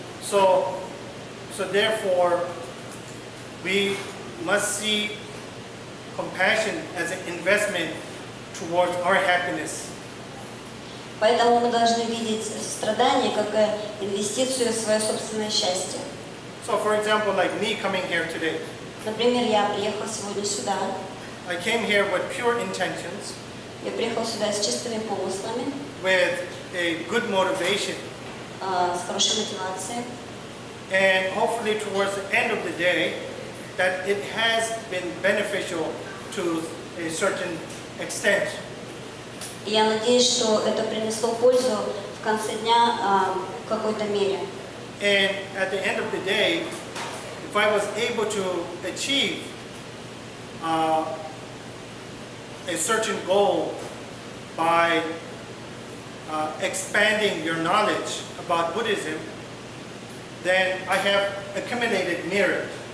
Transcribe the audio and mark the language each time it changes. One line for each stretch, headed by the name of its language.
English: So therefore, we must see compassion as an investment towards our happiness.
Russian: Поэтому мы должны видеть страдания как инвестицию в свое собственное счастье.
English: So for example, like me coming here today,
Russian: Например, я приехала сегодня сюда.
English: I came here with pure intentions,
Russian: Я приехала сюда с чистыми помыслами,
English: with a good motivation,
Russian: с хорошей мотивацией.
English: and hopefully towards the end of the day, that it has been beneficial to a certain extent.
Russian: И я надеюсь, что это принесло пользу в конце дня в какой-то мере.
English: And at the end of the day, if I was able to achieve a certain goal by expanding your knowledge about Buddhism, then I have accumulated merit.